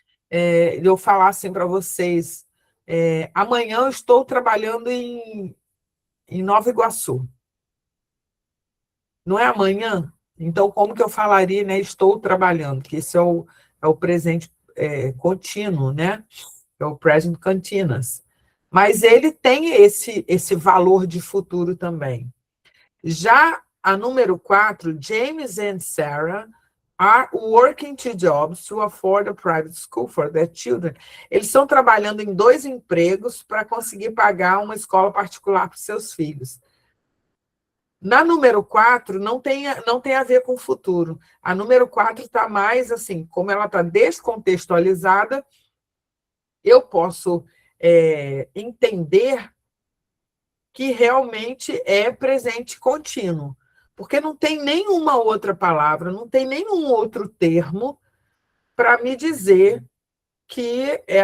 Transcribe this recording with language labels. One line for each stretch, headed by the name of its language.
Portuguese: Eu falar assim para vocês, amanhã eu estou trabalhando em Nova Iguaçu. Não é amanhã? Então, como que eu falaria, né? Estou trabalhando, que esse é o presente contínuo, né? É o present continuous. Mas ele tem esse valor de futuro também. Já a número 4,
English: James and Sarah are working 2 jobs to afford a private school for their children.
Portuguese: Eles estão trabalhando em 2 empregos para conseguir pagar uma escola particular para os seus filhos. Na número 4, não tem a ver com o futuro. A número 4 está mais assim, como ela está descontextualizada, eu posso entender que realmente é presente contínuo, porque não tem nenhuma outra palavra, não tem nenhum outro termo para me dizer que